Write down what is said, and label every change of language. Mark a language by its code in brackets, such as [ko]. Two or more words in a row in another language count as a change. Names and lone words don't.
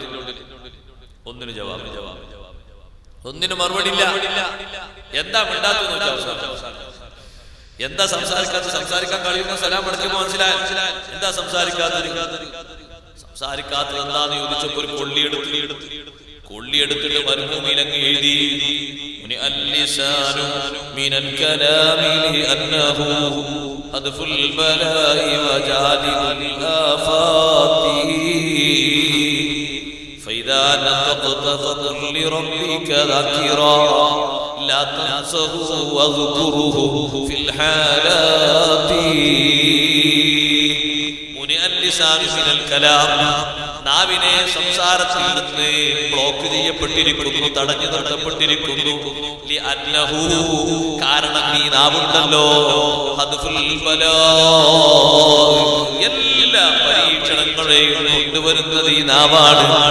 [ml] ഒന്നിന് ജവാബ്, ഒന്നിന് മറുപടി ഇല്ല. എന്താ മിണ്ടാത്തത്? എന്താ സംസാരിക്കാൻ കഴിയുന്ന സലാം മടക്കുമ്പോൾ മനസ്സിലായി. എന്താ സംസാരിക്കാത്തത് എന്താന്ന് ചോദിച്ചപ്പോ ഒരു കൊള്ളിയെടുത്തിട്ട് മരുഭൂമിയിൽ അങ്ങ് എഴുതി, [ar] فإذا نطقت فقل لربك ذكرا لا تنسه واذكره في الحالات منع اللسان من الكلام. [ml] നാവിനെ സംസാരത്തിൽ നിന്ന് ബ്ലോക്ക് ചെയ്യപ്പെട്ടിരിക്കുന്നു, തടഞ്ഞു നിർത്തപ്പെട്ടിരിക്കുന്നു. കാരണം ഈ നാവുണ്ടല്ലോ എല്ലാ പരീക്ഷണങ്ങളെയും കൊണ്ടുവരുന്നത് ഈ നാവാണ്.